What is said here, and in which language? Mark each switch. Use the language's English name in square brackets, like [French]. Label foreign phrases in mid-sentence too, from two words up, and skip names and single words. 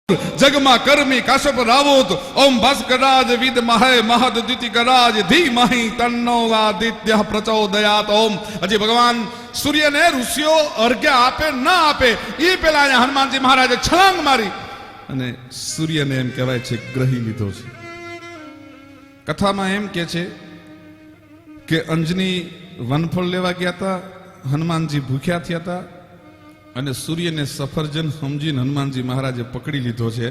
[Sanskrit] जगमा कर्मी काश्यप रावोत ओम भास्कराज विद महे महद द्युतिकराज धीमहि तन्नो आदित्य प्रचोदयात। [Gujarati] ઓમ હજી ભગવાન સૂર્ય ને ઋષિઓ અર્ઘ્ય આપે ન આપે ઈ પેલા હનુમાનજી મહારાજે છલાંગ મારી અને સૂર્યને એમ કહેવાય છે ગ્રહી લીધો છે। કથામાં એમ કહે છે કે અંજની વનફળ લેવા ગયા હતા, હનુમાનજી ભૂખ્યા થયા હતા અને સૂર્યને સફરજન સમજીને હનુમાનજી મહારાજે પકડી લીધો છે।